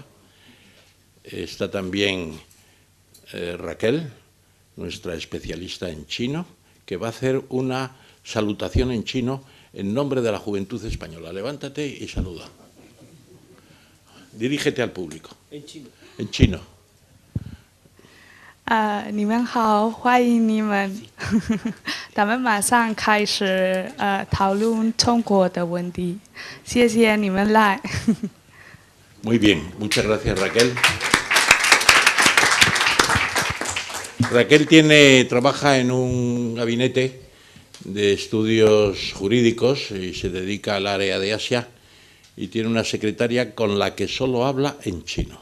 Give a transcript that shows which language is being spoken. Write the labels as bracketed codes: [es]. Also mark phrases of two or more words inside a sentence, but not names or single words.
[es] Está también Raquel, nuestra especialista en chino, que va a hacer una salutación en chino en nombre de la juventud española. Levántate y saluda. Dirígete al público. En chino. En chino. [zh] 你们好，欢迎你们。咱们马上开始讨论中国的问题。谢谢你们来。 [es] Muy bien, muchas gracias, Raquel. Raquel trabaja en un gabinete de estudios jurídicos y se dedica al área de Asia y tiene una secretaria con la que solo habla en chino.